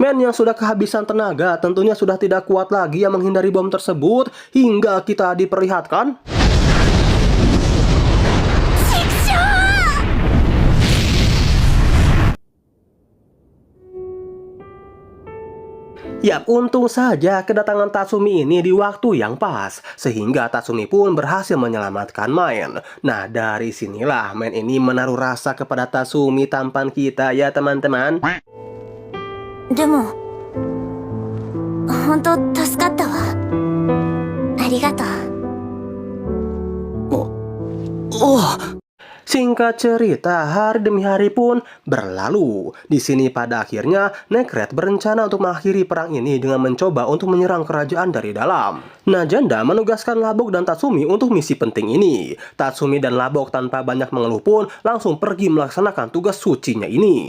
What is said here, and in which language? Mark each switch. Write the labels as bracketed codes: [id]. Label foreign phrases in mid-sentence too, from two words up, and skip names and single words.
[id] Main yang sudah kehabisan tenaga tentunya sudah tidak kuat lagi yang menghindari bom tersebut hingga kita diperlihatkan Yap, untung saja kedatangan Tatsumi ini di waktu yang pas, sehingga Tatsumi pun berhasil menyelamatkan Main. Nah, dari sinilah Main ini menaruh rasa kepada Tatsumi tampan kita ya teman-teman. [ja] でも本当助かったわ。ありがとう。 [id] Singkat cerita, hari demi hari pun berlalu. Di sini pada akhirnya, Necret berencana untuk mengakhiri perang ini dengan mencoba untuk menyerang kerajaan dari dalam. Najenda menugaskan Labok dan Tatsumi untuk misi penting ini. Tatsumi dan Labok tanpa banyak mengeluh pun langsung pergi melaksanakan tugas sucinya ini.